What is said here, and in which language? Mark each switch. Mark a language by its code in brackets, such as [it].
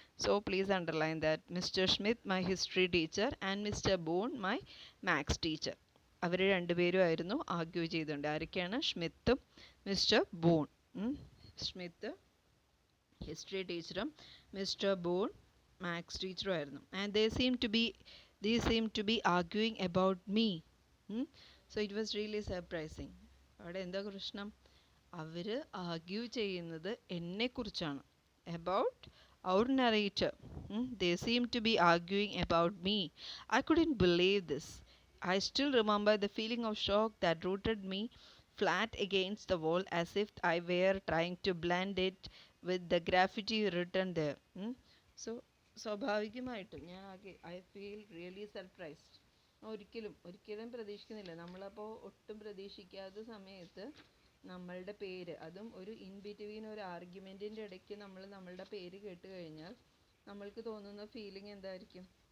[en] So please underline that. Mister Smith, my history teacher, and mister Boon, my maths teacher. [ml] അവർ രണ്ടുപേരും ആയിരുന്നു argue ചെയ്തുകൊണ്ട്. ആരൊക്കെയാണ്? സ്മിത്തും mister boon. Smith history ടീച്ചറും mister boon maths ടീച്ചറും ആയിരുന്നു. [en] And they seem to be arguing about me. So it was really surprising. [ml] അവിടെ എന്താ പ്രശ്നം? അവർ ആർഗ്യൂ ചെയ്യുന്നത് എന്നെക്കുറിച്ചാണ്. [en] About our narrator. They seem to be arguing about me. I couldn't believe this. I still remember the feeling of shock that rooted me flat against the wall, as if I were trying to blend it with the graffiti written there. So [ml] സ്വാഭാവികമായിട്ടും ഞാൻ [en] I feel really surprised. [ml] ഒരിക്കലും പ്രതീക്ഷിക്കുന്നില്ല. നമ്മളപ്പോൾ ഒട്ടും പ്രതീക്ഷിക്കാത്ത സമയത്ത് നമ്മളുടെ പേര്, അതും ഒരു ഇൻ ബിറ്റ്വീൻ ഒരു ആർഗ്യുമെൻറ്റിൻ്റെ ഇടയ്ക്ക് നമ്മളുടെ പേര് കേട്ട് കഴിഞ്ഞാൽ നമ്മൾക്ക് തോന്നുന്ന ഫീലിംഗ് എന്തായിരിക്കും?